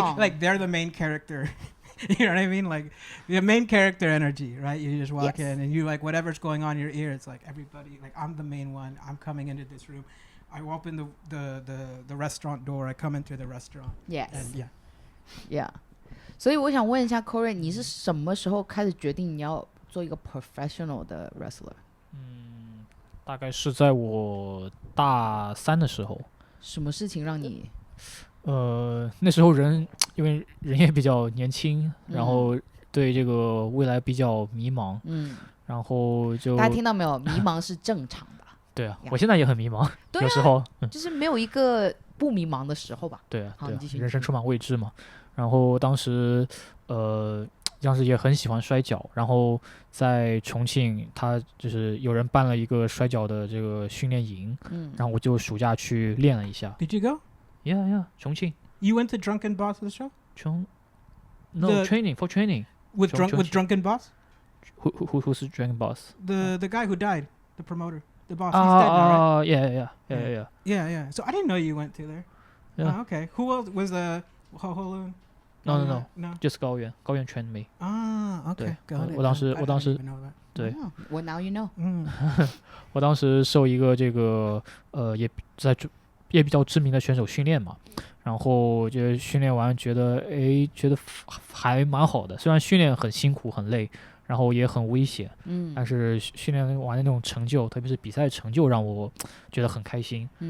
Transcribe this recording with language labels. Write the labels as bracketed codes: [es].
[en] song. like they're the main character. You know what I mean? Like the main character energy, right? You just walk Yes. in and you like whatever's going on in your ear. It's like everybody, like I'm the main one. I'm coming into this room. I open the restaurant door. I come into the restaurant. Yes. And yeah. Yeah. [zh] 所以我想问一下 Coldray， 你是什么时候开始决定你要做一个 professional 的 wrestler？大概是在我大3的时候，什么事情让你？那时候因为人也比较年轻，然后对这个未来比较迷茫，然后就大家听到没有？迷茫是正常的。对啊， [en] Yeah. [zh] 我现在也很迷茫，对啊有时候，就是没有一个不迷茫的时候吧。对啊，好你继续人生充满未知嘛。然后当时也很喜欢摔跤，然后在重庆，他就是有人办了一个摔跤的这个训练营，然后我就暑假去练了一下。 [en] Did you go? Yeah, 重庆。 You went to Drunken Boss's show? No, training With Drunken Boss? Who's the Dragon Boss? The guy who died, the promoter, the boss. He's dead now, right? Yeah. Yeah. So I didn't know you went to there. Yeah. Oh, okay. Who else was Ho Loon? No. No. Just 高原 trained me. Ah, okay. [zh] 对 [en] Got it. [zh] 我当时 [en] I didn't even know that. [zh] 对 [en] Well, now you know. [zh] 我当时受一个这个也比较知名的选手训练嘛，然后就训练完觉得还蛮好的，虽然训练很辛苦很累，然后也很危险，但是训练完的那种成就，特别是比赛成就让我觉得很开心。